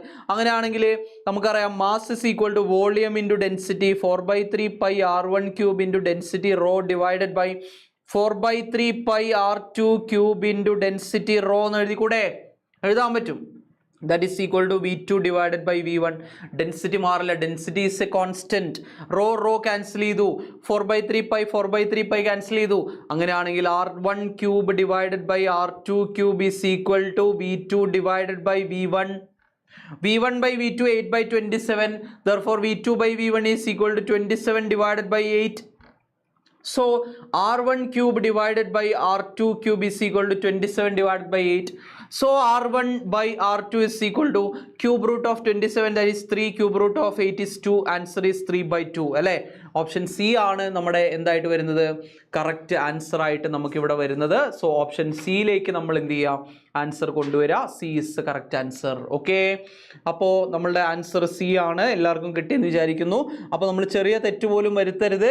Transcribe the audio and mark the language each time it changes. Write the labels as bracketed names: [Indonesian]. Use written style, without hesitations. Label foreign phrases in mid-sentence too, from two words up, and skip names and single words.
[Malayalam] അങ്ങനെയാണെങ്കിൽ നമുക്കറിയാം [English] mass is equal to volume into density 4/3πr1³ into density rho divided by 4/3πr2³ into density rho [Malayalam] ഡിവൈഡഡ് ബൈ 4/3πr2³ ഇൻറ്റു ഡെൻസിറ്റി റോ എന്ന് എഴുതിക്കൂടെ? എഴുതാൻ പറ്റും. [English] that is equal to v2 divided by v1. [Malayalam] ഡെൻസിറ്റി മാറില്ല, [English] density is a constant. [Malayalam] റോ ക്യാൻസൽ ചെയ്തു, 4/3π ക്യാൻസൽ ചെയ്തു. [English] അങ്ങനെയാണെങ്കിൽ r1³ divided by r2³ is equal to v2 divided by v1. v1/v2 8/27. therefore v2/v1 is equal to 27 divided by 8. So r1³ divided by r2³ is equal to 27 divided by 8. So r1/r2 is equal to cube root of 27, that is 3, cube root of 8 is 2. Answer is 3/2 അല്ലേ? [Malayalam] ഓപ്ഷൻ സി ആണ് നമ്മുടെ എന്തായിട്ട് വരുന്നത്? [English] correct answer [Malayalam] ആയിട്ട് നമുക്കിവിടെ വരുന്നത്. സോ ഓപ്ഷൻ സിയിലേക്ക് നമ്മൾ എന്ത് ചെയ്യാം? ആൻസർ കൊണ്ടുവരിക. [English] C is the correct answer. [Malayalam] ഓക്കെ, അപ്പോൾ നമ്മളുടെ ആൻസർ സി ആണ്. എല്ലാവർക്കും കിട്ടിയെന്ന് വിചാരിക്കുന്നു. അപ്പോൾ നമ്മൾ ചെറിയ തെറ്റ് പോലും വരുത്തരുത്.